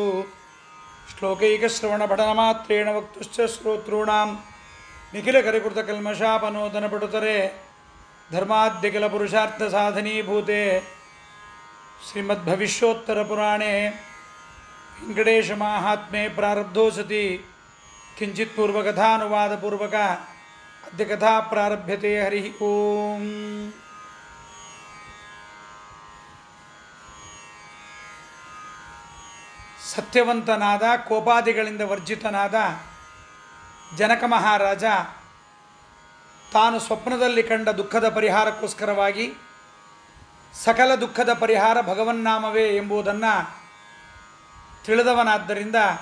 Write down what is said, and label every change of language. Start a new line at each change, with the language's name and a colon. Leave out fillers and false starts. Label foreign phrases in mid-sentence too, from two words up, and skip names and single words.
Sanskrit: श्लोकैकश्रवणपठनमात्रेण वक्तुश्च श्रोतॄणां निखिलकरिकृतकल्मषापनोदनपटुतरे धर्माद्यखिलपुरुषार्थसाधनीभूते श्रीमद्भविष्योत्तरपुराणे वेङ्कटेशमाहात्म्ये प्रारब्धो सति किञ्चित् पूर्वकथानुवादपूर्वक अद्य कथा प्रारभ्यते। हरिः ओम्।
Kannada: ಸತ್ಯವಂತನಾದ ಕೋಪಾದಿಗಳಿಂದ ವರ್ಜಿತನಾದ ಜನಕ ಮಹಾರಾಜ ತಾನು ಸ್ವಪ್ನದಲ್ಲಿ ಕಂಡ ದುಃಖದ ಪರಿಹಾರಕ್ಕೋಸ್ಕರವಾಗಿ ಸಕಲ ದುಃಖದ ಪರಿಹಾರ ಭಗವನ್ನಾಮವೇ ಎಂಬುದನ್ನು ತಿಳಿದವನಾದ್ದರಿಂದ